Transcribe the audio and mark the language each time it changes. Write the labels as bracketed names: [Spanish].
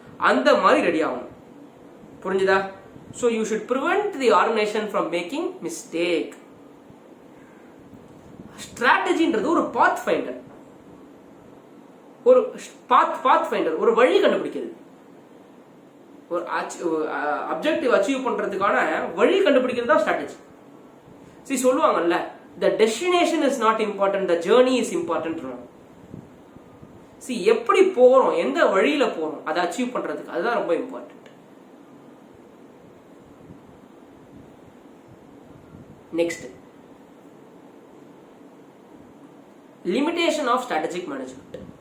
[Tamil] அந்த மாதிரி ரெடி ஆகணும். புரிஞ்சுதா? [English] So you should prevent the organisation from making mistake. [Tamil] ஸ்ட்ராட்டஜின்றது ஒரு பாத் ஃபைண்டர், ஒரு பாத் ஃபைண்டர், ஒரு வழி கண்டுபிடிக்கிறது. ஒரு அப்ஜெக்டிவ் அச்சீவ் பண்றதுக்கான வழி கண்டுபிடிக்கிறது தான் ஸ்ட்ராட்டஜி. சொல்லுவாங்கல்ல, [English] the destination is not important, the journey is important. [Tamil] எப்படி போறோம், எந்த வழியில போறோம், அதை அச்சீவ் பண்றதுக்கு அதுதான் ரொம்ப important. [English] Next, limitation of strategic management.